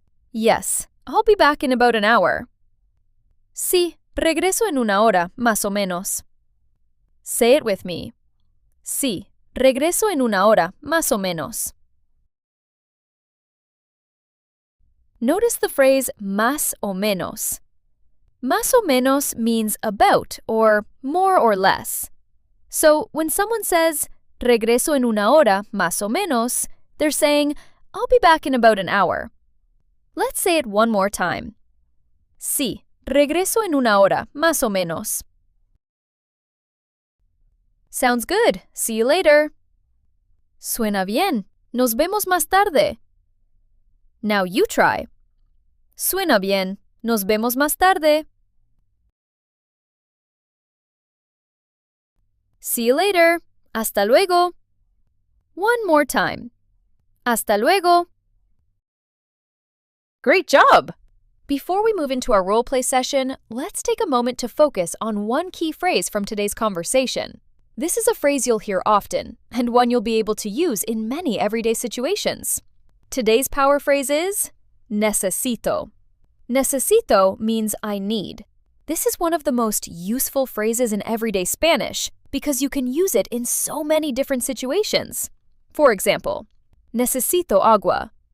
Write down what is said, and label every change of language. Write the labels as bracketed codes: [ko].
[en] Yes, I'll be back in about an hour. [es] Sí, regreso en una hora, más o menos. [en] Say it with me. [es] Sí, regreso en una hora, más o menos. [en] Notice the phrase [es] más o menos. Más o menos [en] means about or more or less. So when someone says, [es] regreso en una hora, más o menos, [en] they're saying, I'll be back in about an hour. Let's say it one more time. [es] Sí, regreso en una hora, más o menos. [en] Sounds good. See you later. [es] Suena bien. Nos vemos más tarde. [en] Now you try. [es] Suena bien. Nos vemos más tarde. [en] See you later. [es] Hasta luego. [en] One more time. Hasta luego. Great job! Before we move into our role-play session, let's take a moment to focus on one key phrase from today's conversation. This is a phrase you'll hear often, and one you'll be able to use in many everyday situations. Today's power phrase is necesito. Necesito means I need. This is one of the most useful phrases in everyday Spanish because you can use it in so many different situations. For example, [es] necesito agua.